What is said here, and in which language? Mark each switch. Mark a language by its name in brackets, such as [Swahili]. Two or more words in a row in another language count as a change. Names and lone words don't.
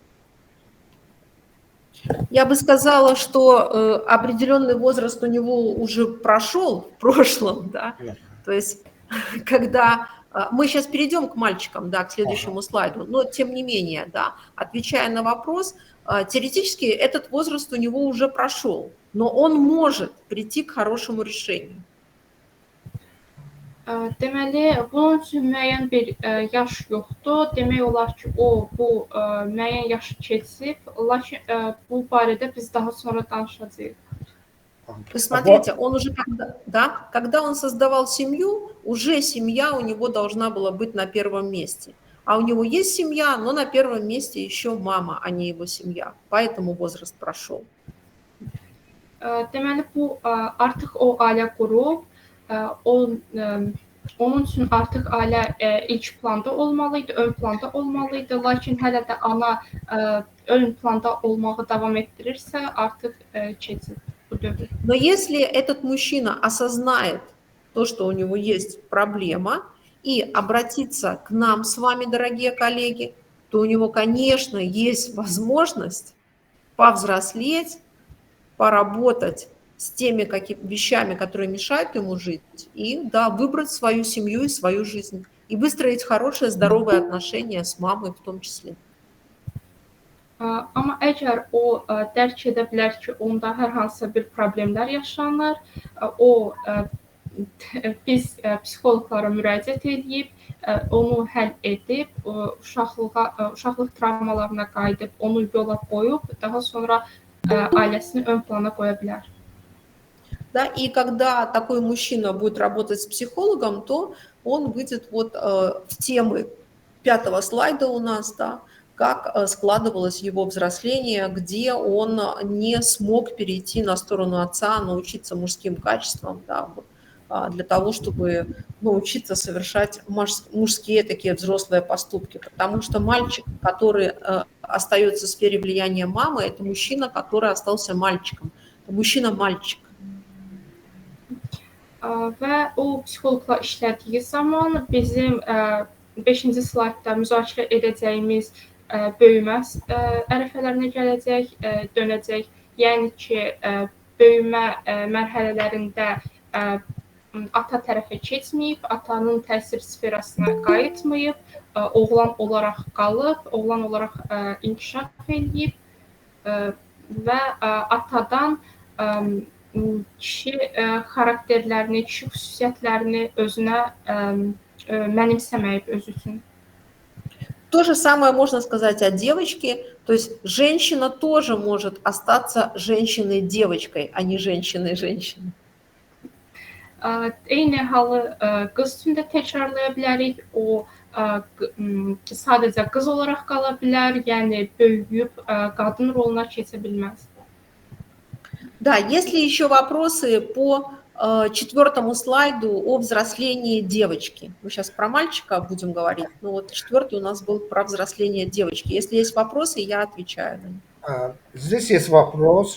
[Russian] Я бы сказала, что определенный возраст у него уже прошел в прошлом, да, то есть когда... Мы сейчас перейдем к мальчикам, да, к следующему слайду, но тем не менее, да, отвечая на вопрос, теоретически этот возраст у него уже прошел, но он может прийти к хорошему решению. [Azerbaijani] Deməli, bunun üçün müəyyən bir yaş yoxdur. Demək olar ki, bu müəyyən yaşı keçib, lakin bu barədə biz daha sonra danışacağıq. [Russian] Вы смотрите, он уже когда он создавал семью, уже семья у него должна была быть на первом месте. А у него есть семья, но на первом месте еще мама, а не его семья. Поэтому возраст прошел. [Azerbaijani] Deməli, bu artıq o ailə qurub, onun üçün artıq ailə ilk planda olmalıydı, ön planda olmalıydı. Lakin hələ də ana ön planda olmağı davam etdirirsə, artıq keçib bu dövr. [Russian] Но если этот мужчина осознает то, что у него есть проблема, и обратиться к нам с вами, дорогие коллеги, то у него, конечно, есть возможность повзрослеть, поработать с теми вещами, которые мешают ему жить, и да, выбрать свою семью и свою жизнь, и выстроить хорошие, здоровые отношения с мамой в том числе. [Azerbaijani] Amma əgər o dərk edə bilər ki, onda hər hansısa bir problemlər yaşanır, biz psixoloqlara müraciət edib, onu həll edib, uşaqlıq travmalarına qayıdıb, onu yola qoyub, daha sonra ailəsini ön plana qoya bilər. [Russian] Да, и когда такой мужчина будет работать с психологом, то он выйдет вот в темы 5-го слайда у нас, да, как складывалось его взросление, где он не смог перейти на сторону отца, научиться мужским качествам, да, вот, для того, чтобы научиться совершать мужские такие взрослые поступки. Потому что мальчик, который остается в сфере влияния мамы, это мужчина, который остался мальчиком. Это мужчина-мальчик. [Azerbaijani] Və o psixoloqla işlədiyi zaman bizim 5-ci slaydda müzakirə edəcəyimiz böyümə ərəfələrinə gələcək, dönəcək. Yəni ki, böyümə mərhələlərində ata tərəfə keçməyib, atanın təsir sferasına qayıtmayıb, oğlan olaraq qalıb, oğlan olaraq inkişaf edib və atadan kişi xarakterlərini, kişi xüsusiyyətlərini özünə mənimsəməyib öz üçün. [Russian] То же самое можно сказать о девочке, то есть женщина тоже может остаться женщиной-девочкой, а не женщиной-женщиной. [Azerbaijani] Eyni halı qız üçün də təkrarlaya bilərik. O sadəcə qız olaraq qala bilər, yəni böyüyüb qadın roluna keçə bilməz. [Russian] Да, есть ли еще вопросы по 4-му слайду о взрослении девочки? Мы сейчас про мальчика будем говорить, но вот 4-й у нас был про взросление девочки. Если есть вопросы, я отвечаю на них. Здесь есть вопрос.